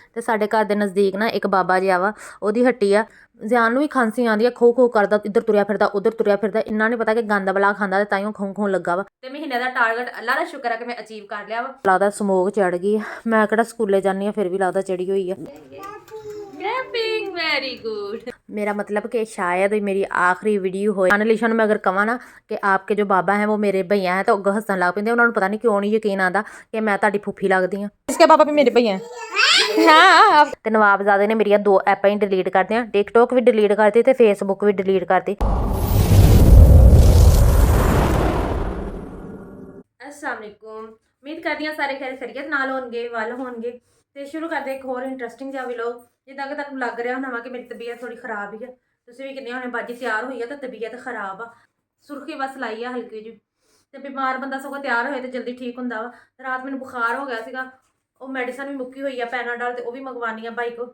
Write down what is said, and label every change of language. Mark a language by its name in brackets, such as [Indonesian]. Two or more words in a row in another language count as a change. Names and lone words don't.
[Punjabi] ਤੇ ਸਾਡੇ ਘਰ ਦੇ ਨਜ਼ਦੀਕ ਨਾ ਇੱਕ ਬਾਬਾ ਜਿਹਾ ਵਾ, ਉਹਦੀ ਹੱਟੀ ਆ। ਜ਼ਿਆਨ ਨੂੰ ਵੀ ਖਾਂਸੀ ਆਉਂਦੀ ਆ, ਖੋ ਖੋ ਕਰਦਾ, ਇੱਧਰ ਤੁਰਿਆ ਫਿਰਦਾ ਉੱਧਰ ਤੁਰਿਆ ਫਿਰਦਾ। ਇੰਨਾ ਨਹੀਂ ਪਤਾ ਕਿ ਗੰਦ ਬਲਾ ਖਾਂਦਾ ਤੇ ਤਾਈਓ ਖੋਂ ਖੋਂ ਲੱਗਾ ਵਾ। ਤੇ ਮਹੀਨੇ ਦਾ ਟਾਰਗੇਟ ਅੱਲਾ ਦਾ ਸ਼ੁਕਰ ਹੈ ਕਿ ਮੈਂ ਅਚੀਵ ਕਰ ਲਿਆ ਵਾ। ਲੱਗਦਾ ਸਮੋਕ ਚੜ ਗਈ ਆ। ਮੈਂ ਕਿਹੜਾ ਸਕੂਲੇ ਜਾਂਦੀ ਆ, ਫਿਰ ਵੀ ਲੱਗਦਾ ਚੜੀ ਹੋਈ ਆ। [English] Very good. [Urdu] میرا مطلب کہ شاید میری آخری ویڈیو ہو۔ انلیشا میں اگر کہا نا کہ آپ کے جو بابا ہیں وہ میرے بھیا ہیں [Punjabi] ਤਾਂ ਅੱਗੋਂ ਹੱਸਣ ਲੱਗ ਪੈਂਦੇ। [Urdu] انہوں نے پتا نہیں کیوں نہیں یقین آتا کہ [Punjabi] ਮੈਂ ਤਾੜੀ ਫੂਫੀ ਲੱਗਦੀ ਹਾਂ। [Urdu] اس کے پاپا بھی میرے بھیا ہیں. हाँ। [Punjabi] ਤੇ ਨਵਾਬਜ਼ਾਦੇ ਨੇ ਮੇਰੀ 2 ਐਪਾਂ ਹੀ ਡਿਲੀਟ ਕਰ ਦਿਆਂ, ਟਿਕਟੌਕ ਵੀ ਡਿਲੀਟ ਕਰ ਦੀ ਤੇ ਫੇਸਬੁੱਕ ਵੀ ਡਿਲੀਟ ਕਰ ਦੀ ते फेसबुक भी डिलीट कर दी। [Arabic] السلام عليكم, [Punjabi] ਉਮੀਦ ਕਰਦੀ ਹਾਂ ਸਾਰੇ ਖ਼ੈਰੀਅਤ ਨਾਲ ਹੋਣਗੇ, ਵੱਲ ਹੋਣਗੇ। ਤੇ ਸ਼ੁਰੂ ਕਰਦੇ ਇੱਕ ਹੋਰ ਇੰਟਰਸਟਿੰਗ ਜਿਹਾ ਵਲੌਗ। ਜਿੱਦਾਂ ਕਿ ਤੁਹਾਨੂੰ ਲੱਗ ਰਿਹਾ ਹੋਣਾ ਵਾ ਕਿ ਮੇਰੀ ਤਬੀਅਤ ਥੋੜੀ ਖਰਾਬ ਹੀ ਆ। ਤੁਸੀਂ ਵੀ ਕਿੰਨੇ ਹੋਣੇ ਬਾਜੀ ਤਿਆਰ ਹੋਈ ਆ ਤਾਂ ਤਬੀਅਤ ਖਰਾਬ ਆ, ਸੁਰਖੀ ਬਸ ਲਾਈ ਆ ਹਲਕੀ ਜਿਹੀ। ਤੇ ਬਿਮਾਰ ਬੰਦਾ ਸਗੋਂ ਤਿਆਰ ਹੋਏ ਤੇ ਜਲਦੀ ਠੀਕ ਹੁੰਦਾ ਵਾ। ਰਾਤ ਮੈਨੂੰ ਬੁਖਾਰ ਹੋ ਗਿਆ ਸੀਗਾ, ਉਹ ਮੈਡੀਸਨ ਵੀ ਮੁੱਕੀ ਹੋਈ ਆ ਪੈਨਾਡਾਲ, ਤੇ ਉਹ ਵੀ ਮੰਗਵਾਉਣੀ ਆ ਬਾਈ ਕੋ।